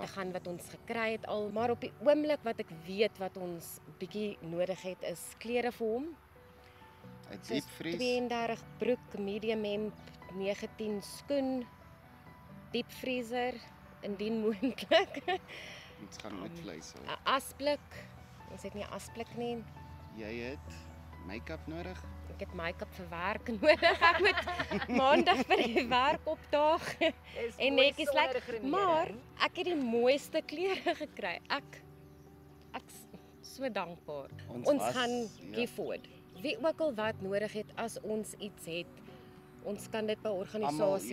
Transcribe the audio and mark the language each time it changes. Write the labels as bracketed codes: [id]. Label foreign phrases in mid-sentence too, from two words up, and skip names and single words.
[af] te gaan wat ons gekry het al, maar op die oomblik wat ek weet wat ons bietjie nodig het is klere vir hom. 'n Soos Diepvries. 32 broek, medium hemp, 19 skoen, diepvriezer indien moontlik. Ons gaan met vleis hou. 'n Asblik. Ons het nie 'n asblik nie. Jy het make-up nodig? Ek het make-up vir werk nodig. Ek moet maandag vir die werk opdaag en netjies lyk. Maar ek het die mooiste klere gekry. Ek's so dankbaar. Ons gaan [en] give forward. [af] Wie ook al wat nodig het as ons iets het, ons kan dit by organisasie